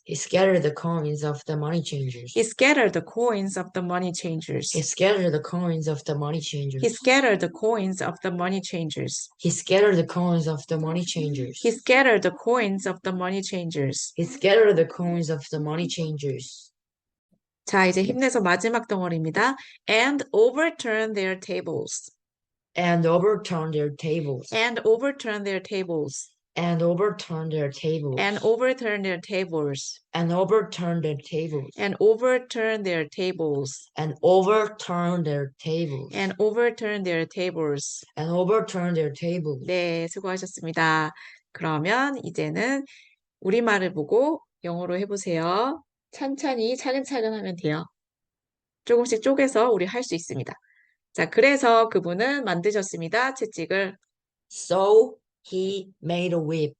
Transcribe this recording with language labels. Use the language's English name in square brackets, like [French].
[English] He scattered the coins of the money changers. He scattered the coins of the money changers. He scattered the coins of the money changers. He scattered the coins of the money changers. He scattered the coins of the money changers. He scattered the coins of the money changers. He scattered the coins of the money changers. [Korean] 자, 이제 힘내서 마지막 덩어리입니다. [English] And overturn their tables. And overturned their tables. And overturn their tables. And overturned their tables. And overturn their tables. And overturned their tables. And overturn their tables. And overturned their tables. And overturn their tables. And overturned their tables. [Korean] 네, 수고하셨습니다. 그러면 이제는 우리말을 보고 영어로 해보세요. 찬찬히 차근차근 하면 돼요. 조금씩 쪼개서 우리 할 수 있습니다. 자, 그래서 그분은 만드셨습니다. 채찍을. [English] So he made a whip.